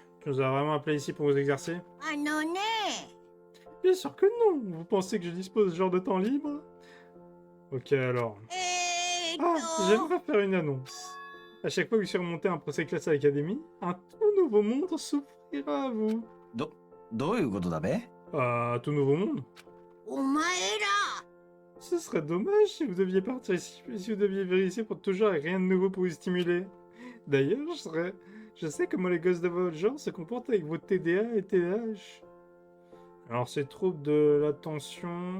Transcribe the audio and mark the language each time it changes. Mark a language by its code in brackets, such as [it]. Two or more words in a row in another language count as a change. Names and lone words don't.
[fr] Tu nous as vraiment appelé ici pour vous exercer? [ja] あのね [fr] Bien sûr que non. Vous pensez que je dispose de ce genre de temps libre? Ok alors. Ah, j'aimerais faire une annonce. À chaque fois que vous surmontez un procès classe à l'académie, un tout nouveau monde s'offrira à vous. [ja] どういうことだべ [fr] Un tout nouveau monde? [ja] お前ら [fr] Ce serait dommage si vous deviez partir ici, si vous deviez vivre ici pour toujours et rien de nouveau pour vous stimuler. D'ailleurs, je sais comment les gosses de votre genre se comportent avec vos TDA et TDAH. Alors, c'est troubles de l'attention...